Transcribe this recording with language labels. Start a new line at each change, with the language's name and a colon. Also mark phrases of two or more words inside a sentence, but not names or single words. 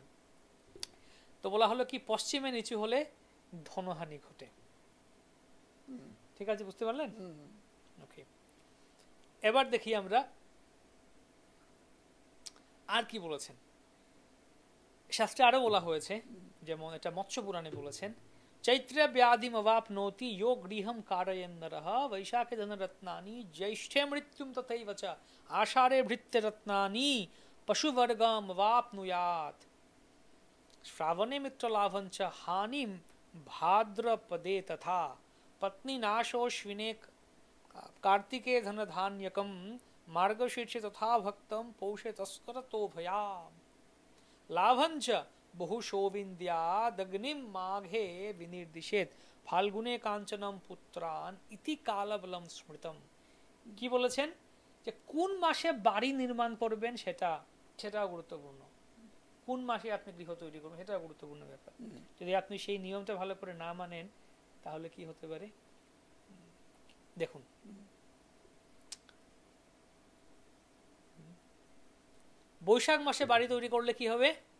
Bangla: তো বলা হলো কি পশ্চিমে নিচু হলে ধনহানি ঘটে। ঠিক আছে, বুঝতে পারলেন? ওকে, এবার দেখি আমরা আর কি বলেছেন। শাস্ত্রে আরো বলা হয়েছে, যেমন এটা মৎস্য পুরাণে বলেছেন,
Sanskrit: চৈত্র ব্যাধিম অবাপনোতি यो গৃহম কারয়েন নরঃ বৈশাখে ধনরত্নানি জ্যৈষ্ঠে মৃত্যুম তথৈব চ আষাঢ়ে ভৃত্যরত্নানি পশুবর্গম অবাপনুয়াৎ শ্রাবণে মিত্রলাভং চ হানিম ভাদ্রপদে তথা পত্নী নাশोऽश्विने कार्तिके धनधान्यकम मार्गशीर्षे तथा भक्तम पौषे तस्करतो भयाम लाभंच बहुशोविन्द्यादग्निम माघे विनिर्दिशेत फाल्गुने कांचनम पुत्रान इति कालबलम स्मृतम।
Bangla: কি বলেছেন যে কোন মাসে বাড়ি নির্মাণ করবেন সেটা গুরুত্বপূর্ণ। কোন মাসে আপনি গৃহ তৈরি করবেন সেটা গুরুত্বপূর্ণ ব্যাপার। যদি আপনি সেই নিয়মটা ভালো করে না মানেন তাহলে কি হতে পারে দেখুন। বৈশাখ মাসে বাড়ি তৈরি করলে কি হবে?